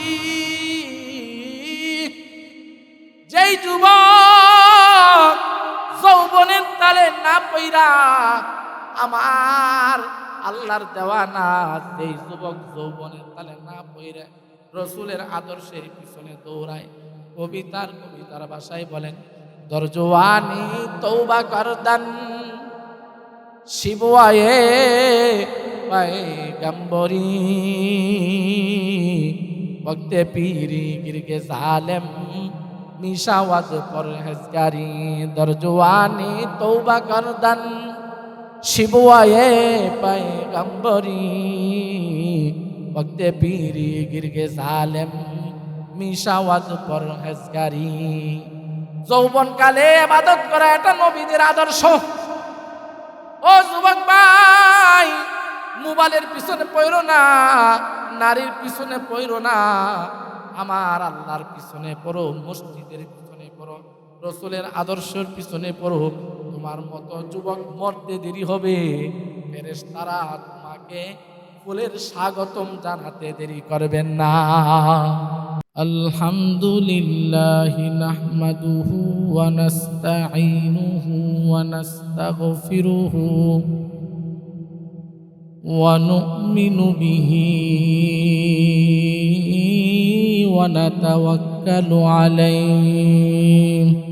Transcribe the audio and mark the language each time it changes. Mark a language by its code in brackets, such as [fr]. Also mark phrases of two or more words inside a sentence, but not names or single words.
[bn] যেই যুবক যৌবনের তালে না পইরা আমার আল্লাহর দেওয়ানা, যেই যুবক যৌবনের তালে না পইরা রসুলের আদর্শের পিছনে দৌড়ায়, কবিতার ভাষায় বলেন, [fa] در جوانی توبه کردن شیوهٔ پیغمبری وقت پیری گرگ ظالم می‌شود پرهیزگار در جوانی توبه کردن شیوهٔ پیغمبری وقت پیری گرگ ظالم می‌شود پرهیزگار. [bn] যৌবন কালে ইবাদত করা এটা নবীদের আদর্শ। ও যুবক ভাই, মোবাইলের পিছনে পড়ো না, নারীর পিছনে পড়ো না, আমার আল্লাহর পিছনে পড়ো, মসজিদের পিছনে পড়ো, রসুলের আদর্শের পিছনে পড়ো। তোমার মতো যুবক মরতে দেরি হবে, ফেরেশতারা তোমাকে ফুলের স্বাগতম জানাতে দেরি করবেন না। [ar] الحمد لله نحمده ونستعينه ونستغفره ونؤمن به ونتوكل عليه